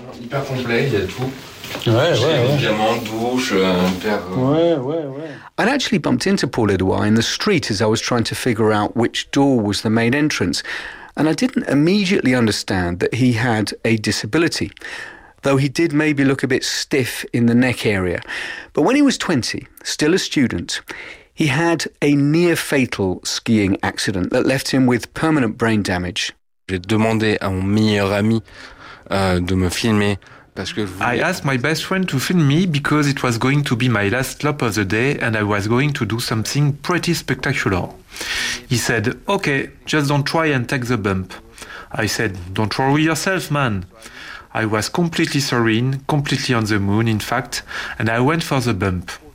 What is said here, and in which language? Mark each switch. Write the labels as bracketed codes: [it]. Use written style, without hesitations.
[en] I'd actually bumped into Paul Edouard in the street as I was trying to figure out which door was the main entrance, and I didn't immediately understand that he had a disability, though he did maybe look a bit stiff in the neck area. But when he was 20, still a student, he had a near-fatal skiing accident that left him with permanent brain damage. [fr] J'ai demandé à mon meilleur ami de me filmer. [en] I asked my best friend to film me because it was going to be my last lap of the day and I was going to do something pretty spectacular. He said, okay, just don't try and take the bump. I said, don't worry yourself, man. I was completely serene, completely on the moon, in fact, and I went for the bump.